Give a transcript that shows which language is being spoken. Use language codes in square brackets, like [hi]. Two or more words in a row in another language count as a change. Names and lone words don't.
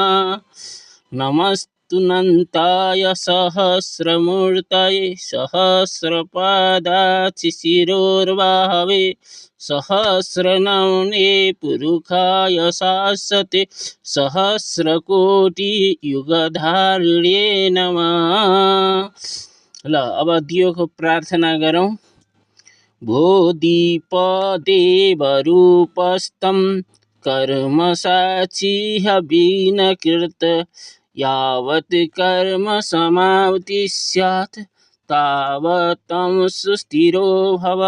[sa] नमस्तुनन्ताय सहस्रमूर्तये सहस्रपादाचिशिरोर्बाहवे सहस्रनमने पुरुषाय शाश्वते सहस्रकोटियुगधारिणे नमः। [ne] ल अब दियोको प्रार्थना गरौँ। [sa] भो दीपदेवरूपस्तं कर्मसाक्षी हविनकृत यावत् कर्म समाप्ति स्यात् तावत् सुस्थिरो भव।